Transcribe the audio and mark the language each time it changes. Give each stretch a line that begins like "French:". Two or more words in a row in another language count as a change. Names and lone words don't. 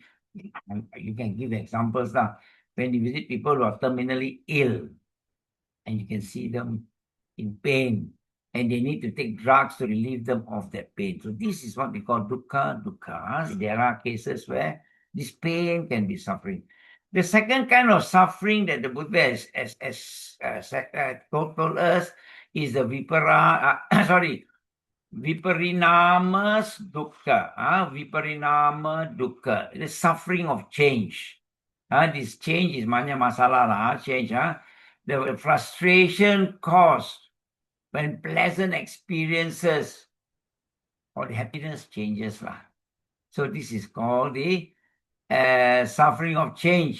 English: And you can give examples now. When you visit people who are terminally ill, and you can see them in pain, and they need to take drugs to relieve them of that pain. So this is what we call dukkha. There are cases where this pain can be suffering. The second kind of suffering that the Buddha has told us is the
Pali: viparinamas dukkha. Viparinama dukkha.
English: The suffering of change. This change is manya masala, change. The frustration caused when pleasant experiences or the happiness changes. So this is called the suffering of change.